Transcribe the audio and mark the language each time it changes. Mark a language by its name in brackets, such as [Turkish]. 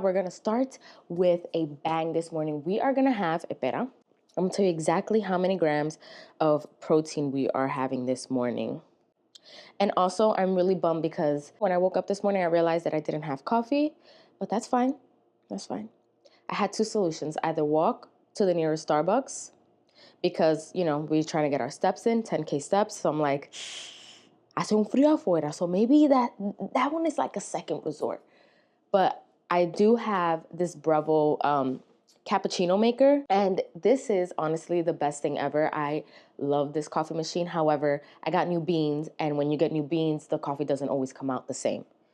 [English] We're going to start with a bang this morning. We are going to have, [Spanish] espera, [English] I'm going to tell you exactly how many grams of protein we are having this morning. And also, I'm really bummed because when I woke up this morning, I realized that I didn't have coffee, but that's fine. That's fine. I had two solutions, either walk to the nearest Starbucks because, we're trying to get our steps in, 10K steps. So I'm like, [Spanish] hace un frío afuera. [English] So maybe that one is like a second resort. But I do have this Bravo cappuccino maker, and this is honestly the best thing ever. I love this coffee machine. However, I got new beans, and when you get new beans, the coffee doesn't always come out the same.